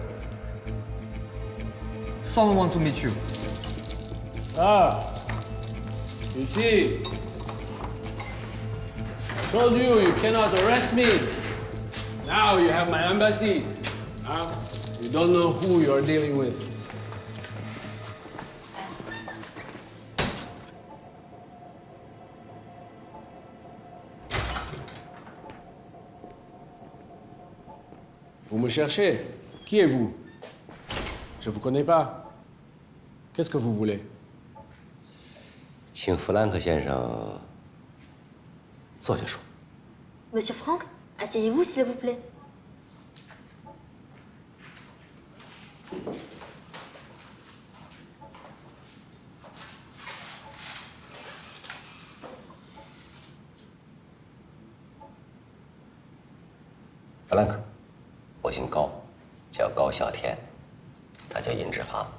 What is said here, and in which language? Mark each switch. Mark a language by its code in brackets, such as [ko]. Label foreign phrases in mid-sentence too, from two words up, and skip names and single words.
[en] Someone wants to meet you. Ah, you see, told you you cannot arrest me. Now you have my embassy. You don't know who you're dealing with. [fr] Vous me cherchez? Qui êtes-vous? Je vous connais pas. Qu'est-ce que vous voulez? [zh] 请弗兰克先生坐下说。 [fr] Monsieur Franck, asseyez-vous s'il vous plaît. [zh] 弗兰克，我姓高，叫高啸天，他叫尹志航。